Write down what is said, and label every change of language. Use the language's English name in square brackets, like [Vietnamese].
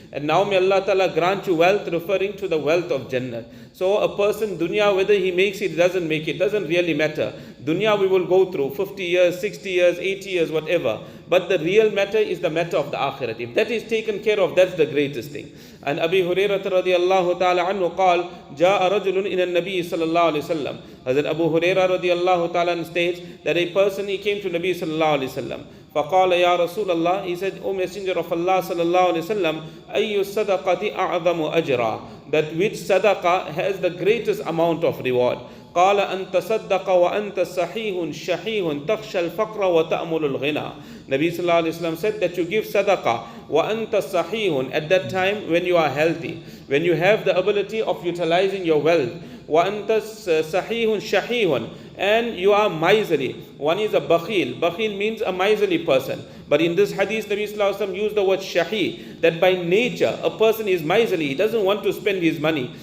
[English] And now may Allah Ta'ala grant you wealth, referring to the wealth of Jannah. So a person, dunya, whether he makes it, doesn't make it, doesn't really matter. Dunya we will go through 50 years, 60 years, 80 years, whatever. But the real matter is the matter of the akhirat. If that is taken care of, that's the greatest thing. [Arabic] And Abi Hurairah radiyallahu ta'ala anhu قال جاء رجل إلى النبي صلى الله عليه وسلم. [English] Hazrat Abu Hurairah radiyallahu ta'ala states that a person, he came to Nabi sallallahu alayhi wasallam. [Arabic] فقال يا رسول الله, [English] he said, O Messenger of Allah sallallahu alayhi wasallam, [Arabic] أي الصدقة أعظم أجرا. [English] That which sadaqah has the greatest amount of reward. [Arabic] قال أن تصدق وأنت صحيح شحيح تخشى الفقر وتأمل الغنى. [English] Nabi sallallahu alayhi wasallam said that you give sadaqah [Arabic] وأنت صحيح, [English] at that time when you are healthy, when you have the ability of utilizing your wealth. [Arabic] وأنت صحيح شحيح, [English] and you are miserly. One is a bakhil. Bakhil means a miserly person. But in this hadith, Nabi sallallahu alayhi wasallam used the word shahi, that by nature a person is miserly. He doesn't want to spend his money.